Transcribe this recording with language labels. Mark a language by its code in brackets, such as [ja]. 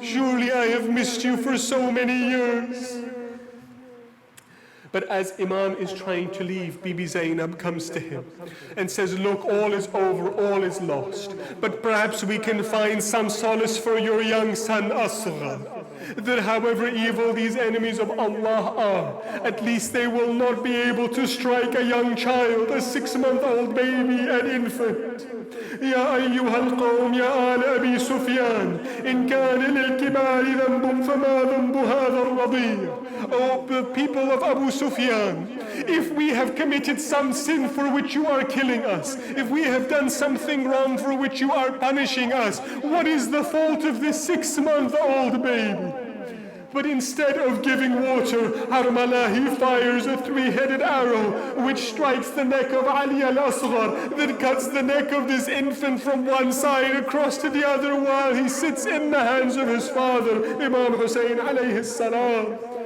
[en] Surely I have missed you for so many years." But as Imam is trying to leave, Bibi Zainab comes to him and says, "Look, all is over, all is lost. But perhaps we can find some solace for your young son Asghar. that however evil these enemies of Allah are, at least they will not be able to strike a young child, a 6-month-old baby, an infant. [ar] يا أيها القوم يا آل أبي سفيان إن كان للكبار ذنب فما ذنب هذا الرضيع. [en] O the people of Abu Sufyan, if we have committed some sin for which you are killing us, if we have done something wrong for which you are punishing us, what is the fault of this 6-month-old baby? But instead of giving water, Harmala, he fires a 3-headed arrow which strikes the neck of Ali al-Asghar, that cuts the neck of this infant from one side across to the other while he sits in the hands of his father, Imam Husain alayhi salam.